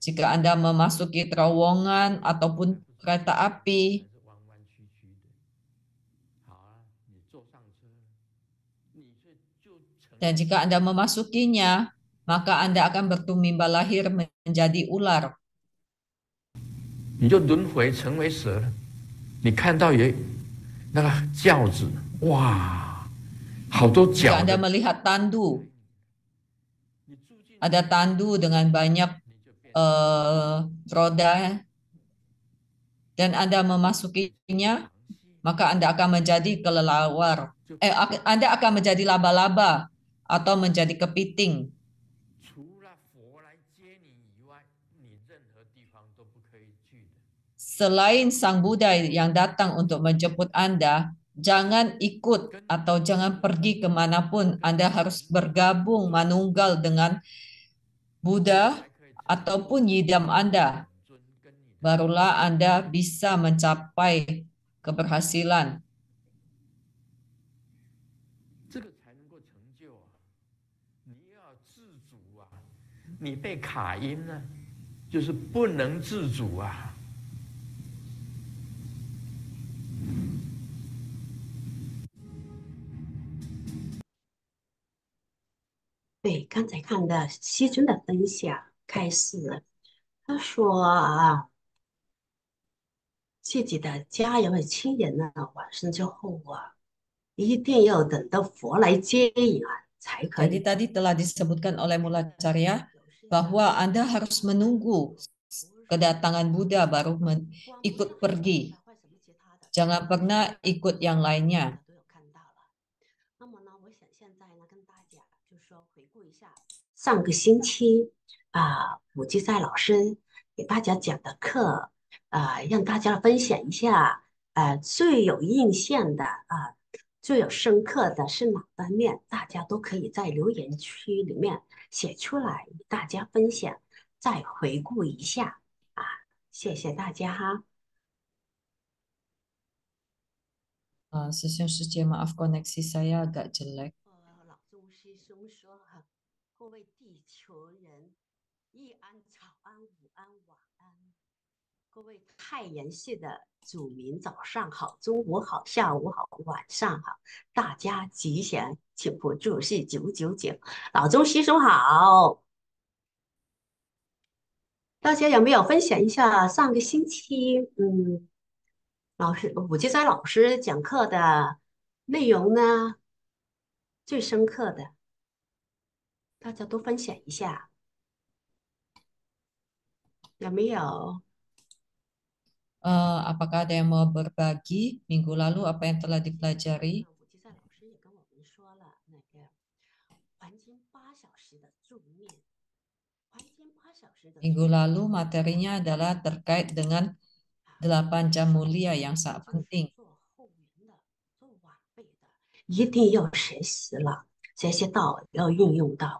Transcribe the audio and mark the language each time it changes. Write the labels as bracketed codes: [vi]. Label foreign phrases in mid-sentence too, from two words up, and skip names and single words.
[id] Jika Anda memasuki terowongan ataupun kereta api, dan jika Anda memasukinya, maka Anda akan bertumimba lahir menjadi ular. [zh] 你就轮回成为蛇了。你看到有那个轿子，哇，好多 [id] Jika [zh] 脚 [id] Anda [zh] 的， [id] melihat tandu, ada tandu dengan banyak roda, dan Anda memasukinya, maka Anda akan menjadi kelelawar. Anda akan menjadi laba-laba atau menjadi kepiting. [zh] 除了佛来接你以外，你任何地方都不可以去的。 [id] Selain Sang Buddha yang datang untuk menjemput Anda, jangan ikut atau jangan pergi kemanapun. Anda harus bergabung manunggal dengan Buddha ataupun yidam Anda. Barulah Anda bisa mencapai keberhasilan. [zh] 这个才能够成就啊！你要自主啊！你被卡阴了，就是不能自主啊！对，刚才看的西尊的分享开始，他说啊，自己的家人和亲人呢，晚生之后啊，一定要等到佛来接引啊，才可 [id] Jadi [zh] 以。 [id] tadi telah disebutkan oleh Mulacarya bahwa Anda harus menunggu kedatangan Buddha baru ikut pergi. Jangan pernah ikut yang lainnya. [zh] 那么呢，我想现在呢，跟大家就是说回顾一下上个星期武基在老师给大家讲的课，让大家分享一下，最有印象的最有深刻的是哪方面？大家都可以在留言区里面写出来，与大家分享，再回顾一下啊，谢谢大家哈。 [id] Sejujurnya maaf koneksi saya agak jelek. [zh] 老宗师兄说哈，各位地球人，一安、早安、午安、晚安。各位太阳系的祖民，早上好，中午好，下午好，晚上好，大家吉祥，请不注是999。老宗师兄好，大家有没有分享一下上个星期老师武吉斋老师讲课的内容呢？最深刻的，大家都分享一下，有没有？ [id] Apakah ada yang mau berbagi minggu lalu apa yang telah dipelajari? [zh] 武吉赛老师也跟我们说了那个黄金8小时的助念，黄金8小时的 [id] Minggu lalu materinya adalah terkait dengan 8 jam mulia yang sangat penting. [zh] 做后援的、做晚辈的，一定要学习了，这些道要运用到。